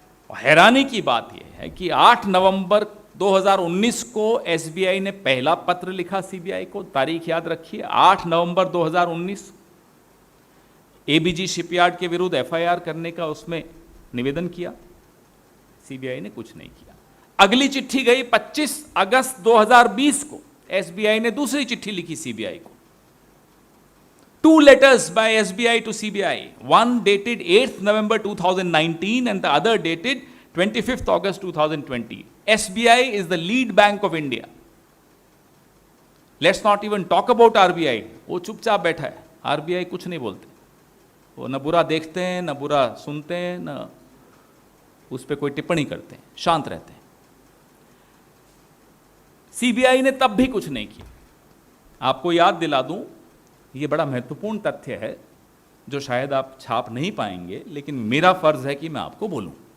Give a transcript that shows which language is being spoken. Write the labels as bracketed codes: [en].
[hi] और हैरानी की बात यह है कि 8 नवंबर 2019 को एसबीआई ने पहला पत्र लिखा सीबीआई को, तारीख याद रखिए, 8 नवंबर 2019, एबीजी शिपयार्ड के विरुद्ध एफआईआर करने का उसमें निवेदन किया। सीबीआई ने कुछ नहीं किया। अगली चिट्ठी गई 25 अगस्त 2020 को, एसबीआई ने दूसरी चिट्ठी लिखी सीबीआई को। [en] Two letters by SBI to CBI, one dated 8th November 2019 and the other dated 25th August 2020. SBI is the lead bank of India. Let's not even talk about RBI. [hi] वो चुपचाप बैठा है, RBI कुछ नहीं बोलते, वो न बुरा देखते हैं, न बुरा सुनते हैं, न उस पर कोई टिप्पणी करते हैं, शांत रहते हैं। CBI ने तब भी कुछ नहीं किया। आपको याद दिला दूं, ये बड़ा महत्वपूर्ण तथ्य है जो शायद आप छाप नहीं पाएंगे, लेकिन मेरा फर्ज है कि मैं आपको बोलूं।